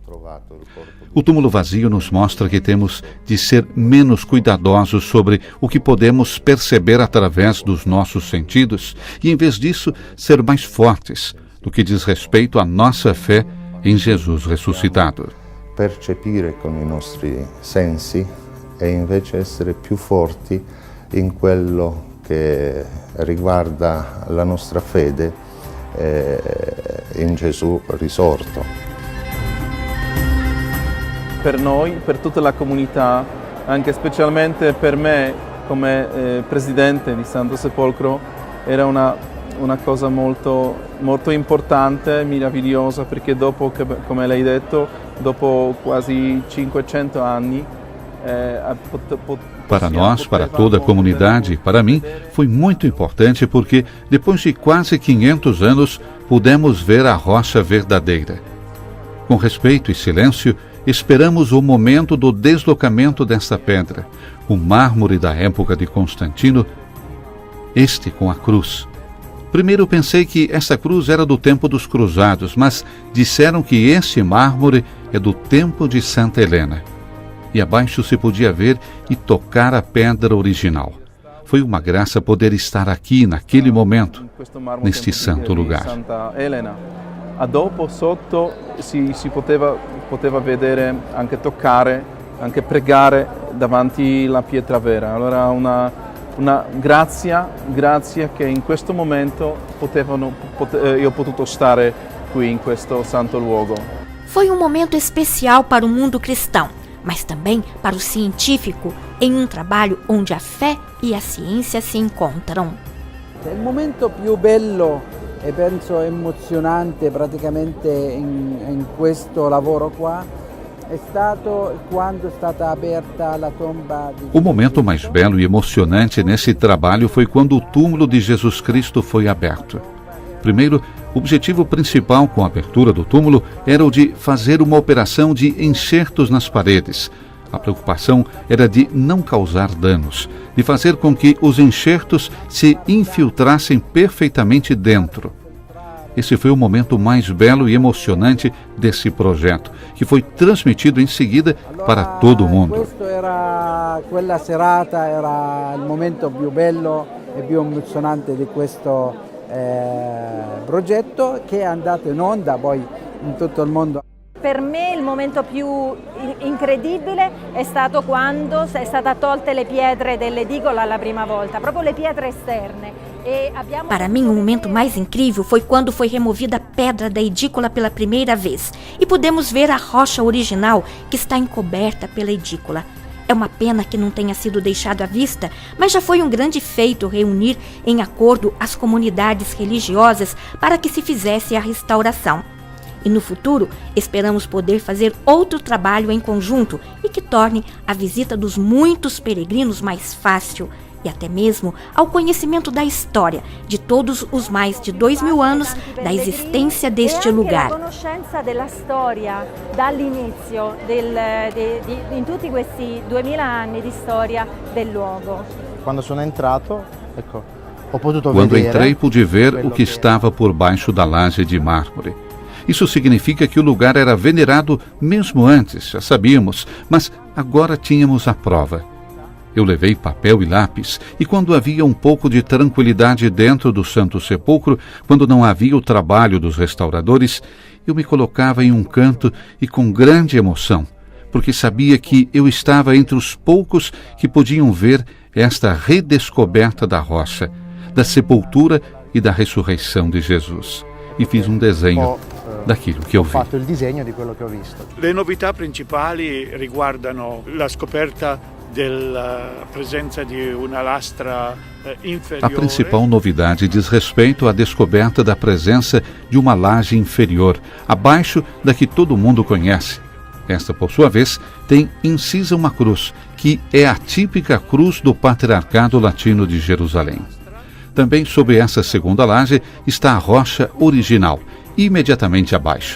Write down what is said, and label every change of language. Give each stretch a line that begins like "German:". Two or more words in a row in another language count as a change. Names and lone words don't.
Portuguese: O túmulo vazio nos mostra que temos de ser menos cuidadosos sobre o que podemos perceber através dos nossos sentidos e, em vez disso, ser mais fortes no que diz respeito à nossa fé em Jesus ressuscitado.
Italian: Percepire con i nostri sensi e invece essere più forti in quello che riguarda la nostra fede in Gesù risorto. Per noi, per tutta la comunità, anche specialmente per me come presidente di Santo Sepolcro, era una cosa molto importante, meravigliosa, perché dopo, come lei ha detto, dopo quasi 500 anni,
Portuguese: para nós, para toda a comunidade e para mim, foi muito importante porque, depois de quase 500 anos, pudemos ver a rocha verdadeira. Com respeito e silêncio, esperamos o momento do deslocamento dessa pedra, o mármore da época de Constantino, este com a cruz. Primeiro pensei que essa cruz era do tempo dos cruzados, mas disseram que este mármore é do tempo de Santa Helena. E abaixo se podia ver e tocar a pedra original. Foi uma graça poder estar aqui, naquele momento, neste santo lugar.
Italian: Dopo sotto si poteva vedere, anche toccare, anche pregare davanti alla pietra vera. Allora una grazia che in questo momento io ho potuto stare qui in questo santo luogo.
Portuguese: Foi um momento especial para o mundo cristão, mas também para o científico, em um trabalho onde a fé e a ciência se encontram.
Italian: Il momento più bello e penso emozionante praticamente in questo lavoro qua è stato quando è stata aperta la tomba di...
Portuguese: O momento mais belo e emocionante nesse trabalho foi quando o túmulo de Jesus Cristo foi aberto. Primeiro, o objetivo principal com a abertura do túmulo era o de fazer uma operação de enxertos nas paredes. A preocupação era de não causar danos, de fazer com que os enxertos se infiltrassem perfeitamente dentro. Esse foi o momento mais belo e emocionante desse projeto, que foi transmitido em seguida para todo o mundo.
Italian: Quella serata era il momento più bello e più emozionante di questo progetto che è andato in onda poi in tutto il mondo. Per me il momento più incredibile è stato quando è stata tolte le pietre dell'edicola la prima volta, proprio le pietre esterne.
Portuguese: Para mim, o momento mais incrível foi quando foi removida a pedra da edícula pela primeira vez e pudemos ver a rocha original que está encoberta pela edícula. É uma pena que não tenha sido deixado à vista, mas já foi um grande feito reunir em acordo as comunidades religiosas para que se fizesse a restauração. E no futuro, esperamos poder fazer outro trabalho em conjunto e que torne a visita dos muitos peregrinos mais fácil e até mesmo ao conhecimento da história de todos os mais de 2000 anos da existência deste lugar. A
Italian: conoscenza della storia dall'inizio in tutti questi 2000 anni di storia del luogo. Quando sono entrato, ecco, ho potuto
Portuguese: Quando
Italian: vedere.
Portuguese: entrei, pude ver o que estava por baixo da laje de mármore. Isso significa que o lugar era venerado mesmo antes, já sabíamos, mas agora tínhamos a prova. Eu levei papel e lápis, e quando havia um pouco de tranquilidade dentro do Santo Sepulcro, quando não havia o trabalho dos restauradores, eu me colocava em um canto e com grande emoção, porque sabia que eu estava entre os poucos que podiam ver esta redescoberta da rocha, da sepultura e da ressurreição de Jesus. E fiz um desenho daquilo que eu vi.
Italian: Ho fatto il disegno di quello che ho visto. Le novità principali riguardano la scoperta della presenza di una lastra inferiore.
Portuguese: A principal novidade diz respeito à descoberta da presença de uma laje inferior, abaixo da que todo mundo conhece. Esta, por sua vez, tem incisa uma cruz, que é a típica cruz do Patriarcado Latino de Jerusalém. Também sob essa segunda laje está a rocha original, imediatamente abaixo.